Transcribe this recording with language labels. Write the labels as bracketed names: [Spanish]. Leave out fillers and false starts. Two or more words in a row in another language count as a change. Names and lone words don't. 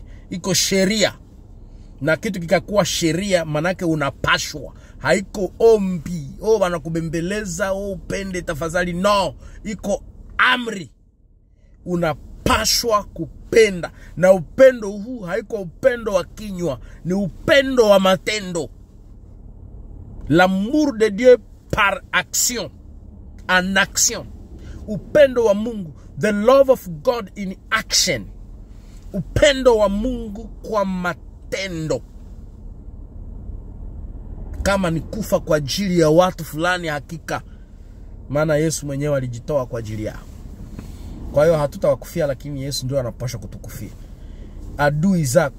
[Swahili] Iko sheria, na kitu kikakuwa sheria manake unapashwa. Haiko ombi, wanakubembeleza, upende tafadhali. No, iko amri. Unapashwa kupenda. Na upendo huu haiko upendo wa kinywa, ni upendo wa matendo. [French] L'amour de Dieu par action, en action. [Swahili] Upendo wa Mungu, [English] the love of God in action. [Swahili] Upendo wa Mungu kwa matendo. Kama ni kufa kwa ajili ya watu fulani, hakika, maana Yesu mwenyewe alijitoa kwa ajili yao. Kwa hiyo hatutawakufia, lakini Yesu ndio anapaswa kutukufia adui zako.